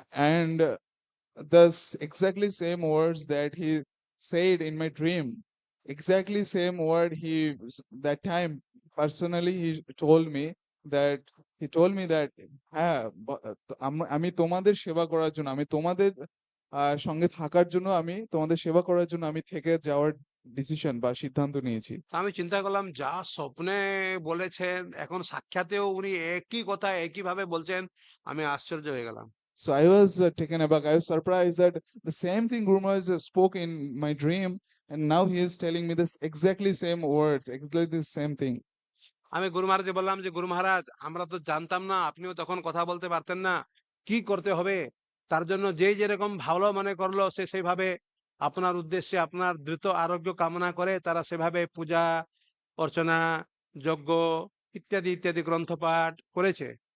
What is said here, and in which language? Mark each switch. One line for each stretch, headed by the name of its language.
English: And the exactly same words that he said in my dream, exactly same word that time personally he told me that
Bangla: হ্যাঁ, আমি তোমাদের সেবা করার জন্য, আমি তোমাদের সঙ্গে থাকার জন্য, আমি তোমাদের সেবা করার জন্য আমি থেকে যাওয়ার ডিসিশন বা সিদ্ধান্ত নিয়েছি। আমি চিন্তা করলাম, যা স্বপ্নে বলেছেন এখন সাক্ষাতেও উনি একই কথা একই ভাবে বলছেন, আমি আশ্চর্য হয়ে গেলাম।
English: So I was taken aback. I was surprised that the same thing Guru Maharaj spoke in my dream, and now he is telling me this exactly same words, exactly the same thing.
Bangla: আমি গুরু মহারাজকে বললাম যে গুরু মহারাজ, আমরা তো জানতাম না, আপনিও তখন কথা বলতে পারতেন না, কি করতে হবে। তার জন্য যে যেরকম ভালো মনে করলো সে সেইভাবে আপনার উদ্দেশ্যে আপনার দ্রুত আরোগ্য কামনা করে তারা সেভাবে পূজা অর্চনা, যজ্ঞ ইত্যাদি ইত্যাদি গ্রন্থপাঠ করেছে।